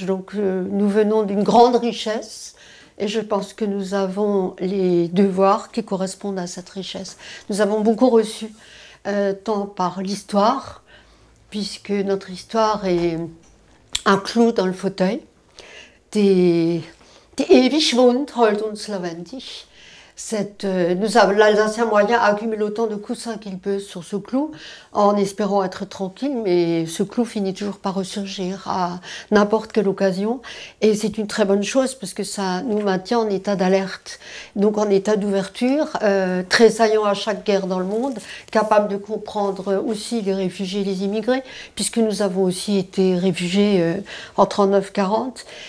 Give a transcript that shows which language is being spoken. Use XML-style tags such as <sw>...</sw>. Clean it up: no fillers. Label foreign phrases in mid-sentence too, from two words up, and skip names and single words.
<fr>Donc nous venons d'une grande richesse et je pense que nous avons les devoirs qui correspondent à cette richesse. Nous avons beaucoup reçu, tant par l'histoire, puisque notre histoire est un clou dans le fauteuil.</fr> <gsw>Die ewig Wund hält uns lebendig.</gsw> <fr>L'Alsacien moyen accumule autant de coussins qu'il peut sur ce clou, en espérant être tranquille, mais ce clou finit toujours par ressurgir à n'importe quelle occasion. Et c'est une très bonne chose parce que ça nous maintient en état d'alerte, donc en état d'ouverture, tressaillant à chaque guerre dans le monde, capable de comprendre aussi les réfugiés et les immigrés, puisque nous avons aussi été réfugiés en 39-40.</fr>